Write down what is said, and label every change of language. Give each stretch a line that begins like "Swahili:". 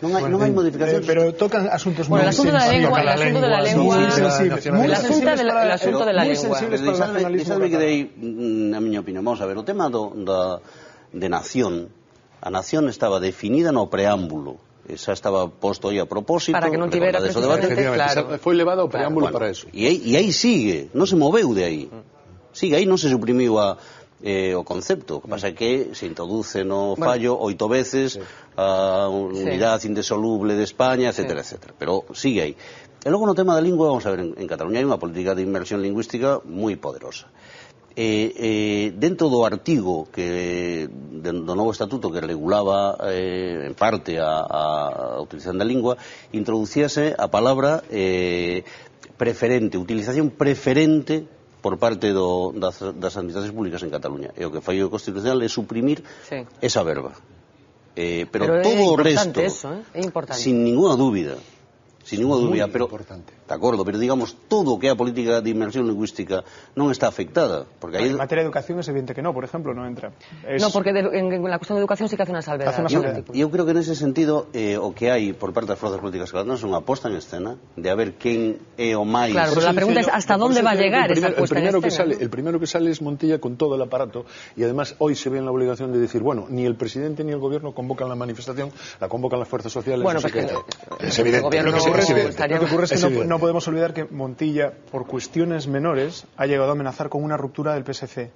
Spanish: No hay modificaciones, pero tocan asuntos muy sensibles. El asunto de la lengua, el asunto de la lengua.
Galician: Sabe que dei, na miña opinión, vamos a ver, o tema de nación, a nación estaba definida no preámbulo. Esa estaba posto aí a propósito para que non tivera precisamente, claro. Foi levado ao preámbulo para eso. E aí sigue, non se moveu de aí. Sigue aí, non se suprimiu o concepto, que pasa que se introduce no fallo 8 veces a unidade indisoluble de España, etcétera, etcétera, pero sigue aí. E logo no tema da lingua, vamos a ver, en Cataluña hai unha política de inmersión lingüística moi poderosa. Dentro do artigo do novo estatuto que regulaba en parte a utilización da lingua, introducíase a palabra preferente, utilización preferente por parte das administracións públicas en Cataluña. E o que fai o Constitucional é suprimir esa verba. Pero todo o resto, é importante. sin ninguna dúbida, pero de acordo, pero digamos todo o que é a política de inmersión lingüística non está afectada, porque
Spanish: en materia de educación es evidente que no, por ejemplo, no entra. No, porque en la cuestión de educación sí que hace una salvedad.
Galician: Eu creo que nese sentido o que hai por parte das forzas políticas catalanas é unha posta en escena de a ver quen é o máis.
Spanish: Claro, pero la pregunta es hasta dónde va a llegar esa puesta en escena. El primero que sale es Montilla con todo el aparato, y además hoy se ve en la obligación de decir, bueno, ni el presidente ni el gobierno convocan la manifestación, la convocan las fuerzas sociales. Bueno, no sé pues es evidente. Lo que ocurre es que no podemos olvidar que Montilla, por cuestiones menores, ha llegado a amenazar con una ruptura del PSC.